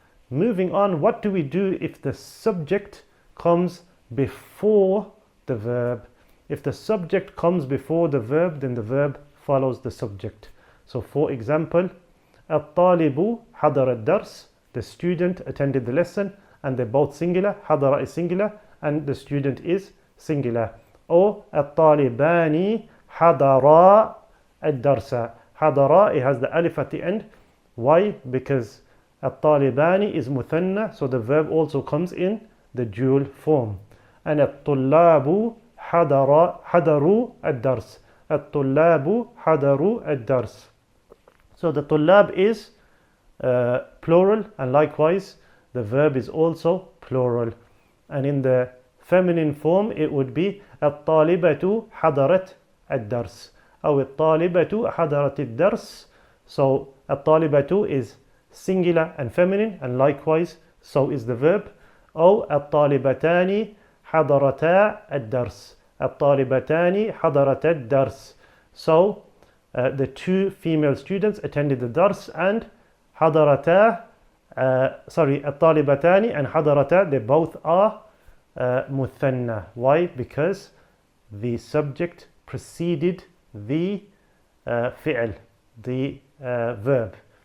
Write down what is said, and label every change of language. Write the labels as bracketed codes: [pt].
[en] Moving on, what do we do if the subject comes before the verb? If the subject comes before the verb, then the verb follows the subject. So for example, [ar] الطالب حضر الدرس. [en] The student attended the lesson, and they're both singular. [ar] حضر [en] is singular and the student is singular. [ar] Or الطالبان حضرا الدرس. حضرا, [en] it has the alif at the end. Why? Because [ar] الطالبان [en] is [ar] مثنى, [en] so the verb also comes in the dual form. [ar] And الطلاب حضروا الدرس. الطلاب حضروا الدرس. [en] So the طلاب is plural, and likewise the verb is also plural. And in the feminine form it would be [ar] الطالبة حضرت الدرس أو الطالبة حضرت الدرس. [en] So الطالبة is singular and feminine, and likewise so is the verb. [ar] أو الطالبتان حضرتا الدرس. الطالبتان حضرتا الدرس. [en] So the two female students attended the dars, and [ar] حضرتا الطالبتان [en] and حضرتا, they both are [ar] مثنى. [en] Why? Because the subject preceded the fi'l, the verb.